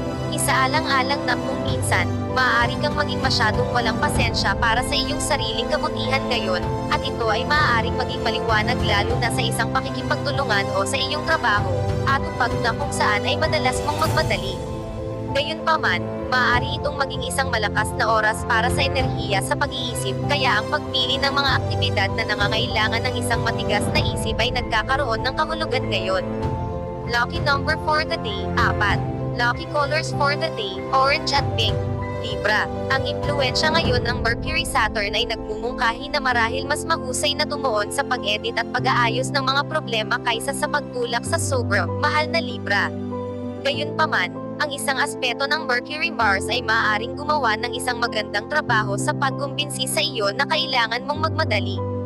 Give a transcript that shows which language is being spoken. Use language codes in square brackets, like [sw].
[tl] Isaalang-alang na kung minsan, maaari kang maging masyadong walang pasensya para sa iyong sariling kabutihan ngayon, at ito ay maaaring maging maliwanag lalo na sa isang pakikipagtulungan o sa iyong trabaho, at upag na kung saan ay madalas mong magmadali. Gayunpaman, maaari itong maging isang malakas na oras para sa enerhiya sa pag-iisip, kaya ang pagpili ng mga aktibidad na nangangailangan ng isang matigas na isip ay nagkakaroon ng kahulugan ngayon. [en] Lucky number for the day, 4. Lucky colors for the day, orange at pink. [tl] Libra, ang impluwensya ngayon ng Mercury-Saturn ay nagmumungkahi na marahil mas mahusay na tumuon sa pag-edit at pag-aayos ng mga problema kaysa sa pagtulak sa sobra, mahal na Libra. Gayunpaman, ang isang aspeto ng Mercury-Mars ay maaaring gumawa ng isang magandang trabaho sa pagkumbinsi sa iyo na kailangan mong magmadali.